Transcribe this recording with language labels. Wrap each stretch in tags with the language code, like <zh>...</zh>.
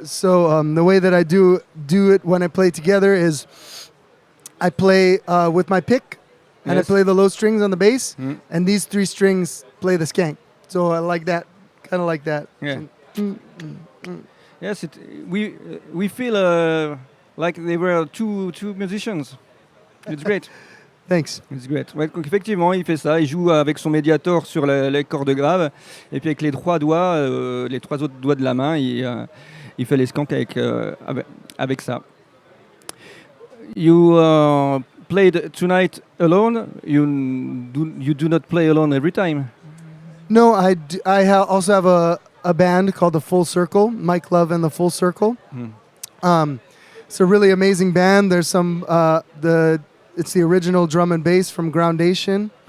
<en>So the way that I do it when I play together is I play with my pick, and Yes. I play the low strings on the bass, Mm. and these 3 strings play the skank. So I like that, kind of like that. Yeah. Mm. Yes, we feel like they were two musicians. It's great. Thanks. It's great.</en> <fr>Ouais, donc effectivement, il fait ça. Il joue avec son médiator sur les cordes graves, et puis avec les 3 doigts, les 3 autres doigts de la main, il fait les skanks avec ça.</fr> <en>You played tonight alone. You do not play alone every time. No, also have a band called the Full Circle, Mike Love and the Full Circle. It's a really amazing band. There's some it's the original drum and bass from Groundation.</en>